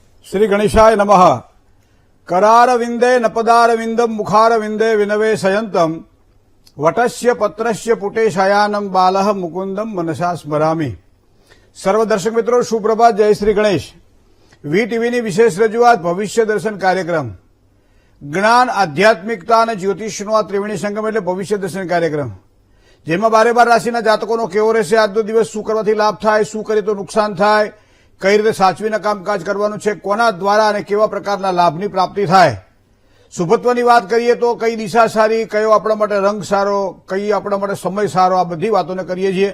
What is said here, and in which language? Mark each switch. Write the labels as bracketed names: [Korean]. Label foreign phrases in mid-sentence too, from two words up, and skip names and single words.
[Sanskrit] श्री गणेशाय नमः। करारविंदे नपदारविंदम मुखारविंदे विनवे शयंतम वटस्य पत्रस्य पुटे शयानम बालः मुकुंदम मनसा स्मरामी। [Hindi] सर्व दर्शक मित्रों सुप्रभात, जय श्री गणेश। [Gujarati] વીટીવીની વિશેષ રજૂઆત ભવિષ્ય દર્શન કાર્યક્રમ, જ્ઞાન આધ્યાત્મિકતા અને જ્યોતિષનો આ ત્રિવેણી સંગમ એટલે ભવિષ્ય દર્શન કાર્યક્રમ, જેમાં 12 રાશિના જાતકોનો કેવો રહેશે, આજનો દિવસ શું કરવાથી લાભ થાય, શું કરે તો નુકસાન થાય, કઈ રીતે સાચવીને કામકાજ કરવાનું છે, કોના દ્વારા અને કેવા પ્રકારના લાભની પ્રાપ્તિ થાય, શુભત્વની વાત કરીએ તો કઈ દિશા સારી, કયો આપણા માટે રંગ સારો, કઈ આપણા માટે સમય સારો, આ બધી વાતોને કરીએ છીએ।